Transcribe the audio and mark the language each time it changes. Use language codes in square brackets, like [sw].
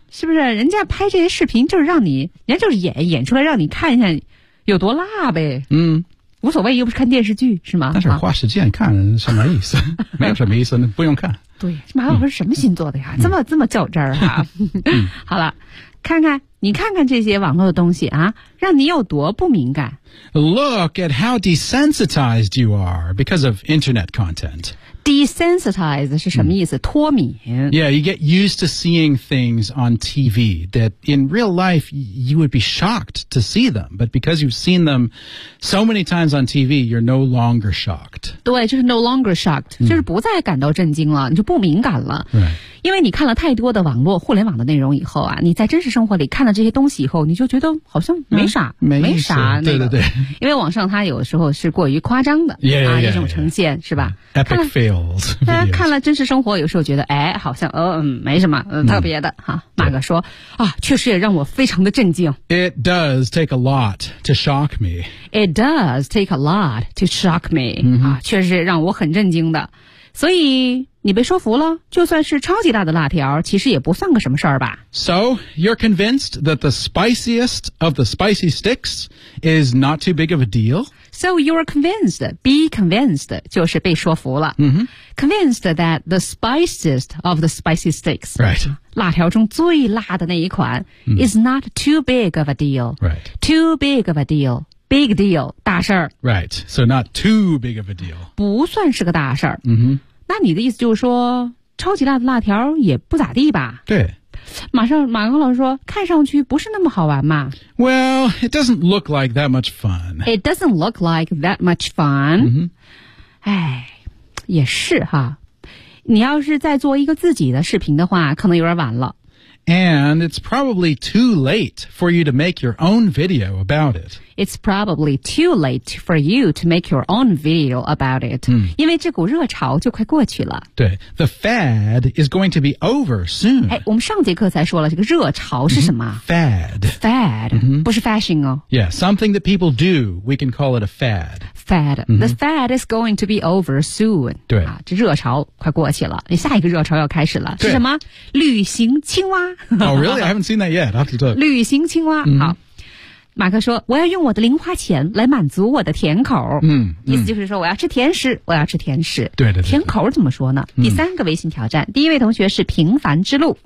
[zh] 是不是人家拍这些视频就是让你人家就是演出来让你看一下有多辣呗。嗯。无所谓又不是看电视剧是吗，但是花时间看什么意思没有什么意思不用看。对，马老师是什么星座的呀、嗯、这么较真儿啊。好了，看看你看看这些网络的东西啊，让你有多不敏感。 [en] Look at how desensitized you are because of internet content. [zh] Desensitized 是什么意思、嗯、脱敏。 [en] Yeah, you get used to seeing things on TV that in real life you would be shocked to see them. But because you've seen them so many times on TV, you're no longer shocked. [zh] 对，就是 [en] no longer shocked,、 [zh] 嗯、就是不再感到震惊了，你就不敏感了。 [en] Right. [zh] 因为你看了太多的网络互联网的内容以后啊，你在真实生活里看了这些东西以后，你就觉得好像没啥、啊、没啥、那个。对对对。因为网上它有时候是过于夸张的 yeah, 啊一种呈现 yeah. 是吧。 [en] Epic fail. [zh] 大家看了真实生活有时候觉得哎好像没什么特别的、嗯、哈。马哥说啊确实也让我非常的震惊。 [en] It does take a lot to shock me. It does take a lot to shock me.、嗯、 [zh] 啊确实让我很震惊的。所以你被说服了，就算是超级大的辣条其实也不算个什么事儿吧。 [en] So, you're convinced that the spiciest of the spicy sticks is not too big of a deal? So you're convinced, be convinced, [zh] 就是被说服了、 mm-hmm. [en] Convinced that the spiciest of the spicy sticks、 right. [zh] 辣条中最辣的那一款、mm. [en] is not too big of a deal、 right. Too big of a deal, big deal, [zh] 大事儿 [en] Right, so not too big of a deal [zh] 不算是个大事儿、 mm-hmm. 那你的意思就是说超级辣的辣条也不咋地吧对马克老师说看上去不是那么好玩嘛。 [en] Well, it doesn't look like that much fun. It doesn't look like that much fun. 哎、 mm-hmm. [zh] 也是哈。你要是再做一个自己的视频的话可能有点晚了。 [en] And it's probably too late for you to make your own video about it. It's probably too late for you to make your own video about it.、嗯、 [zh] 因为这股热潮就快过去了。 [en] 对 ,the fad is going to be over soon. [zh] 哎我们上节课才说了这个热潮是什么、 [en] 嗯、Fad. Fad.、嗯、 [zh] 不是 fashion 哦。 [en] Yeah, something that people do, we can call it a fad. Fad.、嗯、 the fad is going to be over soon. [zh] 对、啊。这热潮快过去了。下一个热潮要开始了。是什么旅行青蛙。 [en] Oh, really? I haven't seen that yet. I have to talk. [zh] 旅行青蛙、 mm-hmm. 好马克说我要用我的零花钱来满足我的甜口、 mm-hmm. 意思就是说我要吃甜食我要吃甜食对对 对, 对甜口怎么说呢、mm-hmm. 第三个微信挑战第一位同学是平凡之路